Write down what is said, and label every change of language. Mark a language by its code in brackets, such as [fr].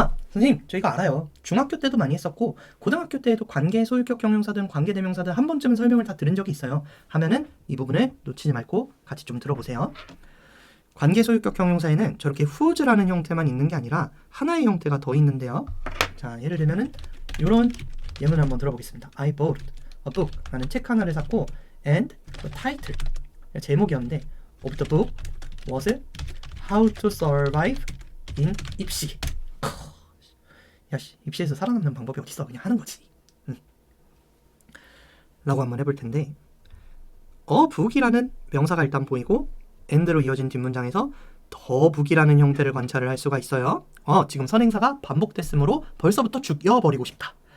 [ko] 선생님, 저희가 알아요. 중학교 때도 많이 했었고 고등학교 때에도 관계 소유격 형용사든 관계대명사든 한 번쯤은 설명을 다 들은 적이 있어요 하면은 이 부분을 놓치지 말고 같이 좀 들어보세요. 관계 소유격 형용사에는 저렇게 whose라는 형태만 있는 게 아니라 하나의 형태가 더 있는데요. 자, 예를 들면은 이런 예문을 한번 들어보겠습니다. [en] I bought a book. [ko] 나는 책 하나를 샀고 [en] and the title. [ko] 제목이었는데 [en] of the book was How to Survive in 입시. [ko] 야씨, 입시에서 살아남는 방법이 어딨어? 그냥 하는 거지. 라고 한번 해볼 텐데 a book이라는 명사가 일단 보이고 and로 이어진 뒷문장에서 the book이라는 형태를 관찰을 할 수가 있어요. 지금 선행사가 반복됐으므로 벌써부터 죽여버리고 싶다.